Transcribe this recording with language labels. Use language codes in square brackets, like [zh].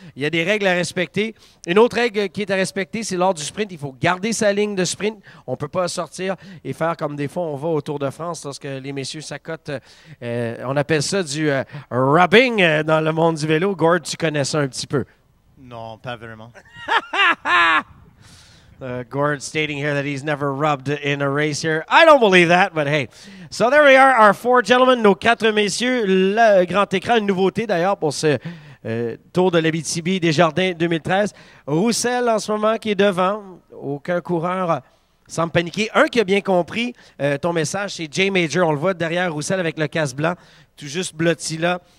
[fr] Il y a des règles à respecter. Une autre règle qui est à respecter, c'est lors du sprint, il faut garder sa ligne de sprint. On ne peut pas sortir et faire comme des fois on va au Tour de France lorsque les messieurs s'accotent. On appelle ça du rubbing dans le monde du vélo. Gord, tu connais ça un petit peu. Non, pas vraiment. [en] Gord stating here that he's never rubbed in a race here. I don't believe that, but hey. So there we are, our 4 gentlemen, [fr] nos 4 messieurs. Le grand écran, une nouveauté d'ailleurs pour ce Tour de l'Abitibi Desjardins 2013. Roussel en ce moment qui est devant. Aucun coureur semble paniquer. Un qui a bien compris ton message, c'est Jay Major. On le voit derrière Roussel avec le casque blanc, tout juste blotti là.